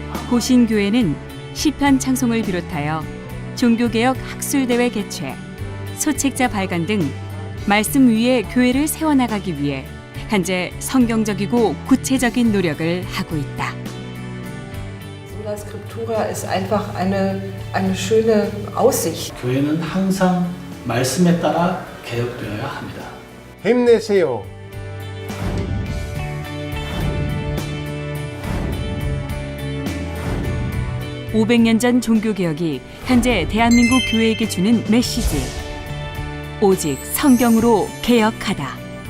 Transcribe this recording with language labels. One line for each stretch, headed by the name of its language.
Korean: 고신교회는 시편 찬송을 비롯하여 종교개혁 학술대회 개최, 소책자 발간 등 말씀 위에 교회를 세워나가기 위해 현재 성경적이고 구체적인 노력을 하고 있다.
German: Sola Scriptura ist einfach eine schöne Aussicht.
Korean: 교회는 항상 말씀에 따라 개혁되어야 합니다. 힘내세요. (500년) 전 종교개혁이 현재 대한민국 교회에게 주는 메시지. 오직 성경으로 개혁하다.